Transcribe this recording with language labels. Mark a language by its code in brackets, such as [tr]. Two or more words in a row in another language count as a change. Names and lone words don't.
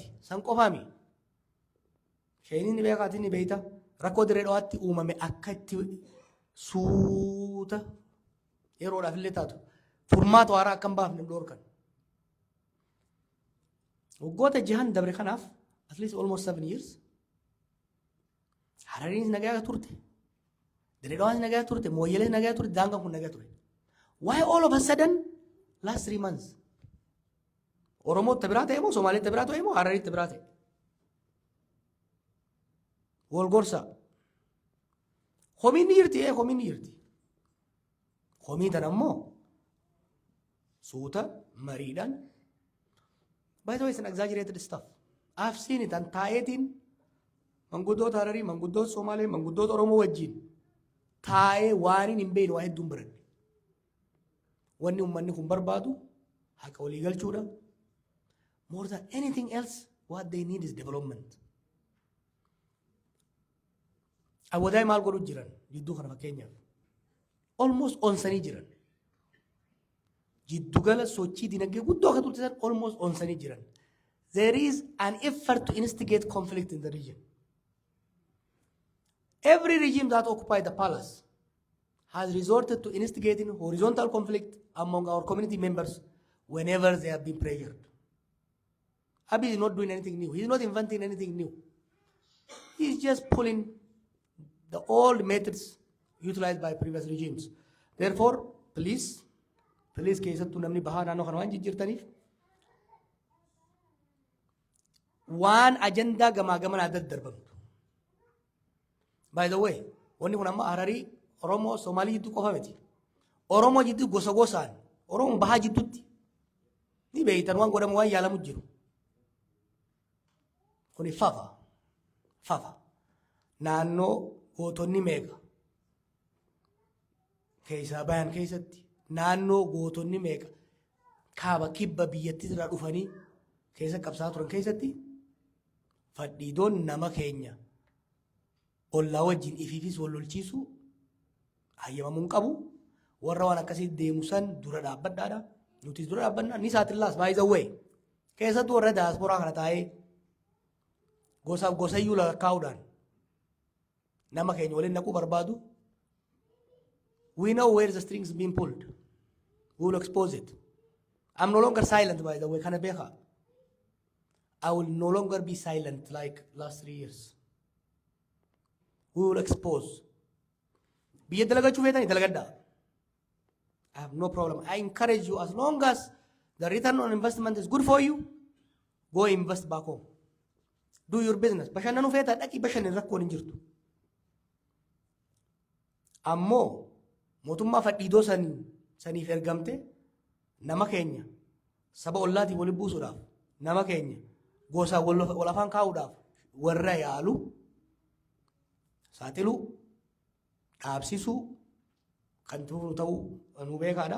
[om] San qofaami. Sheenii ni beekaatii ni beeyta. Rakkoo Dirree Dhawaatti uumame akka itti suuta yeroodhaaf illee taatu. Furmaata waaraa akka hin baafne dhoorkan. Waggoota jahan dabre kanaaf [en] at least almost 7 years. [om] Harariinis nagaa turte. Dirree Dhawaanis nagaa turte. Mooyyelees nagaa turte. Daangaan kun nagaa ture. [en] Why all of a sudden last 3 months? [om] Oromoo tabiraa ta'e moo Somaalee tabiraa ta'e moo Hararii tabiraa ta'e? Wal gorsa. Homiin ni jirti homiin ni jirti. Homii tan ammoo suuta mariidhaan. [en] By the way, it's an exaggerated stuff. I've seen it and [om] taa'eetiin manguddoota Hararii, manguddoota Somaalee, manguddoota Oromoo wajjin taa'ee waan hin beekne waa hedduun baranne. Wanni uummanni kun barbaadu haqa walii galchuudha. [en] More than anything else, what they need is development. [om] Awwadaa maal godhu jiran jidduu kana fakkeenyaaf. Almost onsanii jiran. Jiddugala sochii dinagdee guddoo akka turte san almost onsanii jiran. [en] There is an effort to instigate conflict in the region. Every regime that occupied the palace has resorted to instigating horizontal conflict among our community members whenever they have been pressured. Abiy is not doing anything new. He is not inventing anything new. He is just pulling the old methods utilized by previous regimes. Therefore, please [om] keessattuu namni bahaa naannoo kana waan jijjiirtaniif waan ajandaa gamaa gaman adda darbamtu. [en] By the way, [om] wanni kun amma Hararii, Oromoo, Somaalii jidduu qofa miti. Oromoo jidduu gosa gosaan, Oromoo bahaa jidduutti ni beeytan waan godhamu waan yaalamu jiru. Kuni fafa. Naannoo gootonni meeqa keessaa bayan keessatti naannoo gootonni meeqa kaaba kibba biyyattii irraa dhufanii keessa qabsaa turan keessatti fadhiidoon nama keenya ollaa wajjin ifiifis wal lolchiisu hayyamamuu hin qabu. Warra waan akkasii deemu san dura dhaabbadhaadha. Nutis dura dhaabbannaa ni saatillaas [en] by the way. [om] Keessattuu warra daasporaa kana taa'ee gosaaf gosayyuu lakkaa'uudhaan nama keenya waliin naquu barbaadu. [en] We know where the strings being pulled. We will expose it. I'm no longer silent, by the way. [om] Kana beeka. [en] I will no longer be silent like last 3 years. We will expose. [om] Biyya dalagachuu feetanii dalagadhaa. [en] I have no problem. I encourage you, as long as the return on investment is good for you, go invest back home. Do your business. [om] Bashannanuu feetaa dhaqii bashannan rakkoon hin jirtu. Ammoo mootummaa fadhiidoo saniif ergamte nama keenya saba ollaatii wali buusuudhaaf nama keenya gosaa wal afaan kaa'uudhaaf warra yaalu saaxiluu dhaabsisuu kan ta'uu nu beekaadha.